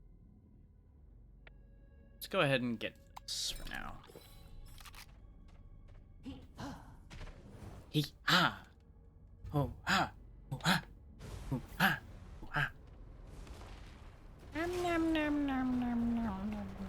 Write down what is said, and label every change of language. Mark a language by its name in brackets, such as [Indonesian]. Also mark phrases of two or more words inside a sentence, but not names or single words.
[English] Let's go ahead and get this for now. Hee ha! Oh ha! Oh ha! Oh ha! Oh ha! Nom nom nom nom nom nom nom.